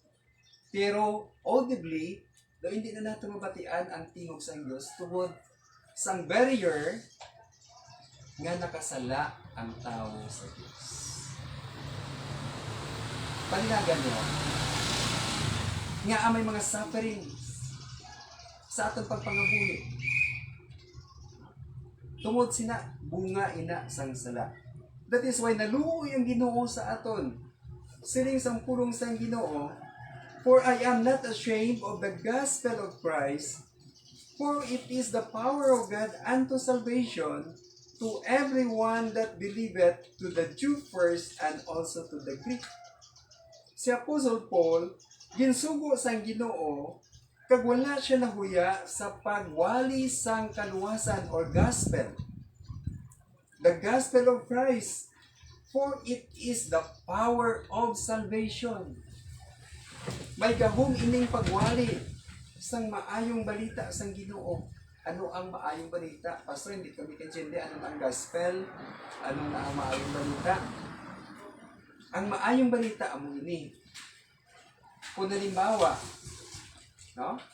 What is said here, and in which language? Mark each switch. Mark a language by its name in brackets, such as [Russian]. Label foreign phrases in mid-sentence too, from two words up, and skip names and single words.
[Hiligaynon] Pero audibly, do hindi na nato mabatian ang tingog sa Diyos tungod sang barrier nga nakasala ang tao sa Diyos. panilagan niyo, nga may mga sufferings sa atong pagpangabuhi. Tungod sina bunga ina sang sala. [English] That is why [Hiligaynon] naluoy ang Ginoo sa aton. Siling sang pulong sang Ginoo, [English] for I am not ashamed of the gospel of Christ, for it is the power of God unto salvation to everyone that believeth, to the Jew first and also to the Greek. [Hiligaynon] Si Apostle Paul, ginsugo sang Ginoo, kag wala siya nahuya sa pagwali sang kaluwasan or gospel. [English] The gospel of Christ, for it is the power of salvation. [Hiligaynon] May gahom ining pagwali sang maayong balita sang Ginoo. Ano ang maayong balita? Pastor, hindi kami kaintindi ano ang gospel, ano na ang maayong balita. Ang maayong balita amo ini. Kung halimbawa, no?